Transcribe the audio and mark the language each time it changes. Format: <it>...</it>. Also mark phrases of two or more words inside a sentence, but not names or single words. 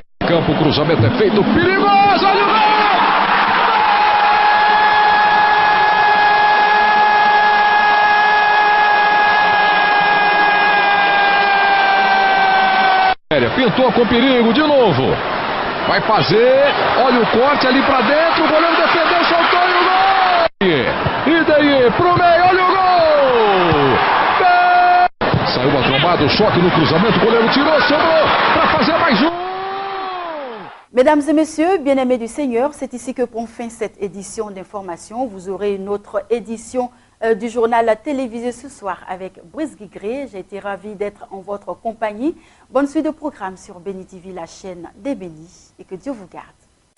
<pt>Campo, o cruzamento é feito, perigoso, olha o gol! Pintou com perigo de novo. Vai fazer. Olha o corte ali pra dentro. O goleiro defendeu, soltou e o gol. E daí pro meio. Olha o gol. Saiu a trombada, o choque no cruzamento. O goleiro tirou, sobrou para fazer mais um.</pt> <fr>Mesdames et messieurs, bien-aimés du Seigneur, c'est ici que prend fin cette édition d'information. Vous aurez une autre édition du journal télévisé ce soir avec Brice Guigré. J'ai été ravie d'être en votre compagnie. Bonne suite de programme sur Béni TV, la chaîne des bénis, et que Dieu vous garde.</fr>